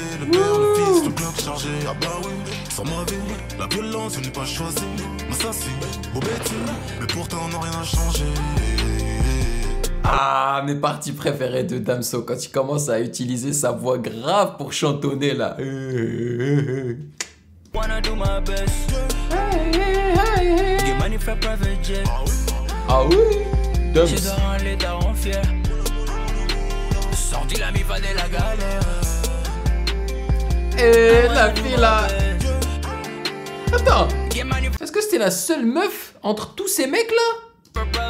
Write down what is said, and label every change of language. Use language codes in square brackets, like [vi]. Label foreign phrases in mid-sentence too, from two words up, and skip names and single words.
[fr] Le père, le fils, le bloc chargé. Ah bah oui, sans ma vie, la violence, je n'ai pas choisi. M'assassine, beau bêtise, mais pourtant on n'a rien à changer. Ah, mes parties préférées de Damso, quand il commence à utiliser sa voix grave pour chantonner là. [en] Wanna do my best. Get money for private jet. [fr] Ah oui, Dams. Chez toi en l'état en fier. Sorti la mi-fa de la galère. Et la fille là. Attends, est-ce que c'était la seule meuf entre tous ces mecs là?